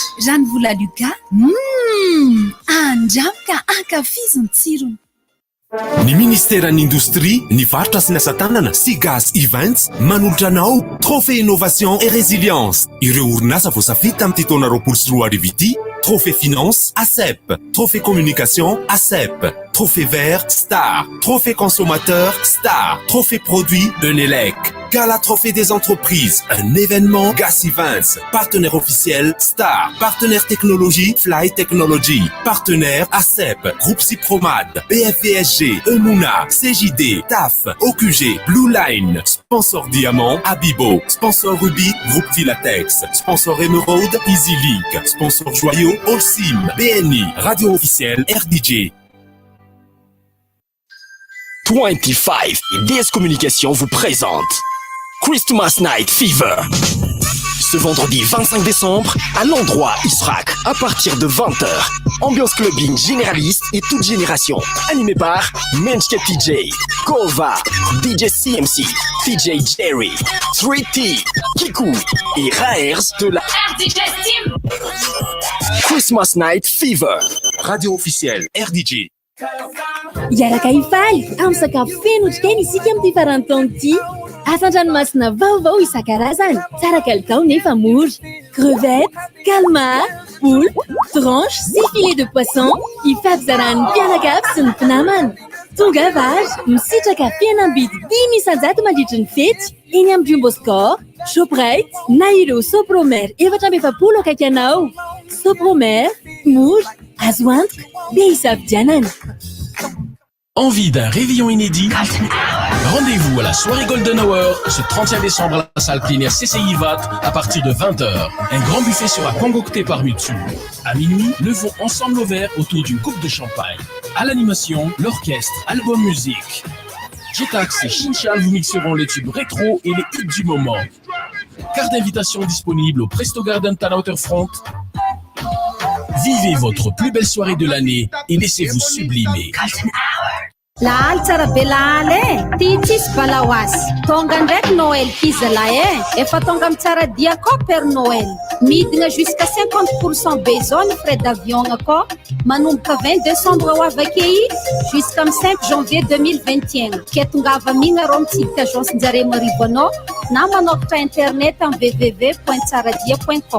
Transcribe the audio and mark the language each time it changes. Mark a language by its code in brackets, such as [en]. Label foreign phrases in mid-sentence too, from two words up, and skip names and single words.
[mg] Rano vola Luca, andramoka ankafiziny tsirony. Ny Ministeran'ny Industrie, ny varotra sy ny asa tanana sy Gaz Events manolotra anao Trophée Innovation et Résilience. Ireo orinasa voasafidy tamin'ity taona 2024 Trophée Finance, ACEP. Trophée Communication, ACEP. Trophée Vert, Star. Trophée Consommateur, Star. Trophée Produit, Benelec. [fr] Gala Trophée des entreprises, un événement Gas Events. Partenaire officiel, Star. Partenaire technologie, Fly Technology. Partenaire, ACEP. Groupe Cipromad, BFVSG, Emuna, CJD, TAF, OQG, Blue Line. Sponsor Diamant, Abibo. Sponsor Ruby, Groupe Filatex. Sponsor Emerald, EasyLink. Sponsor Joyau, Allsim, BNI. Radio officielle, RDJ. 25 et DS Communication vous présente Christmas Night Fever. Ce vendredi 25 décembre, à l'endroit Israq, à partir de 20h. Ambiance clubbing généraliste et toute génération. Animé par Menchke TJ, Kova, DJ CMC, TJ Jerry, 3T, Kiku et Raers de la RDJ Team. Christmas Night Fever. Radio officielle, RDJ. [mg] Iaraka ifaly amin'ny sakafo feno otrikaina isika amin'ity farantaona ity. Asan-dranomasina vaovao isan-karazany, tsara kalitao nefa mora. [fr] Crevettes, calmar, poulpe, tranche [mg] sy [fr] filet de poisson [mg] ifampizarahan'ny mpianakavy sy ny mpinamana. Tonga vary, misitraka fihenam-bidy 10,000 mandritra ny fety eny amin'ny Jumbo Score, Shoprite na ireo Sopromer 450 akaiky anao. Sopromer, mora, azo antoka, be hisafidianana. [fr] Envie d'un réveillon inédit? Rendez-vous à la soirée Golden Hour ce 31 décembre à la salle plénière CCI VAT à partir de 20h. Un grand buffet sera concocté par Mutsu. À minuit, levons ensemble nos verres autour d'une coupe de champagne. À l'animation, l'orchestre, album musique. Jetax et Chinchal vous mixeront les tubes rétro et les hits du moment. Carte d'invitation disponible au Presto Garden Town Waterfront. Vivez votre plus belle soirée de l'année et laissez-vous sublimer. [mg] Lahaly tsara be lahaly ty tsisy balaoasy tonga ndraiky Noël kizalahy efa tonga amin'ny tsara dia koa Père Noël midina jusqu'à 50% be zao ny [fr] frais d'avion [mg] koa manomboka 20 décembre ho avakei [fr] jusqu'à 5 janvier 2021 [mg] ketongava migna rô mitsidika agence-njare marivo anao na manokatra internet amin'ny www.tsaradia.com.